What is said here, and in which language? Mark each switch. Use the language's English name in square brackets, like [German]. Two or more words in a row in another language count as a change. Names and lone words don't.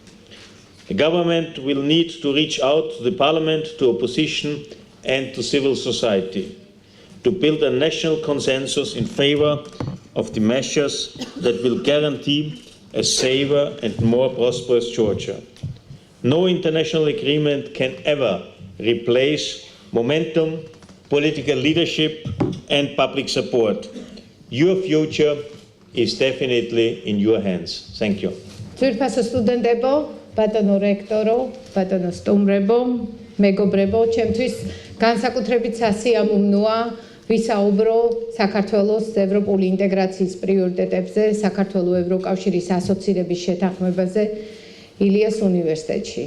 [English] The government will need to reach out to the parliament, to opposition and to civil society to build a national consensus in favor of the measures that will guarantee a safer and more prosperous Georgia. No international agreement can ever replace momentum, political leadership and public support. Your future is definitely in your hands. Thank you. [Georgian] Ძვირფასო სტუდენტებო, ბატონო რექტორო, ბატონო სტუმრებო, მეგობრებო, ჩემთვის განსაკუთრებით სასიამოვნოა ვისაუბრო საქართველოს ევროპული ინტეგრაციის პრიორიტეტებზე, საქართველოს ევროკავშირის ასოცირების შეთანხმებაზე ილიას უნივერსიტეტში.